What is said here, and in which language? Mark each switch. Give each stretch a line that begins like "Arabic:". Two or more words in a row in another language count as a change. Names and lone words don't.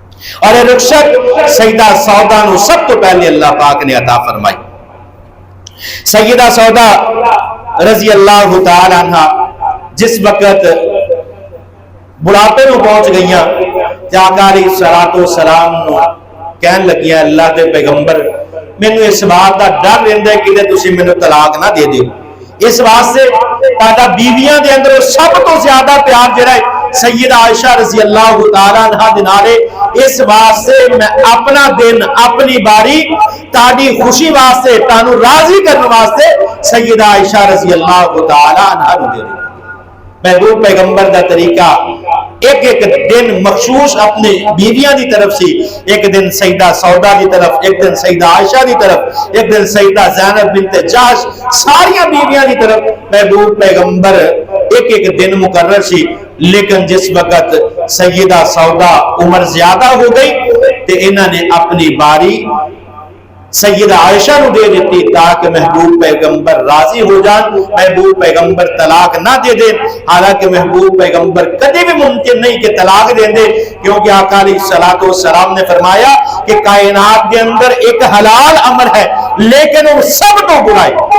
Punjabi: اور یہ رخصت سیدہ سودا نو سب تو پہلے اللہ پاک نے عطا فرمائی۔ سیدہ سودا رضی اللہ تعالی عنہ جس وقت بڑھاپے نو پہنچ گئیاں تے آقا علیہ الصلوۃ والسلام نو کہن لگیاں اللہ دے پیغمبر مینوں اس بات دا ڈر رہندا ہے کہ تسی مینوں طلاق نہ دے دیو، اس واسطے تہاڈا بیویاں دے اندر سب تو زیادہ پیار جڑا ہے سیدہ عائشہ رضی اللہ تعالی عنہ دے نال، اس واسطے میں اپنا دن اپنی باری تہاڈی خوشی واسطے تانوں راضی کرنے واسطے سیدہ عائشہ رضی اللہ تعالی عنہ نو دے دو۔ محبوب پیغمبر دا طریقہ ایک ایک دن مخصوص اپنے بیویاں دی طرف سی، ایک دن سیدہ سودا دی طرف، ایک دن سیدہ عائشہ دی طرف، ایک دن سیدہ زینب بنت جحش، ساریاں بیویاں دی طرف محبوب پیغمبر ایک ایک دن مقرر سی۔ لیکن جس وقت سیدہ سودا عمر زیادہ ہو گئی تے انہاں نے اپنی باری سیدہ عائشہ نو دے دیتی تاکہ محبوب پیغمبر راضی ہو جان، محبوب پیغمبر طلاق نہ دے دے۔ حالانکہ محبوب پیغمبر کدی بھی ممکن نہیں کہ طلاق دے دے، کیونکہ آقا علیہ الصلوۃ والسلام نے فرمایا کہ کائنات کے اندر ایک حلال عمل ہے لیکن وہ سب تو برا ہے۔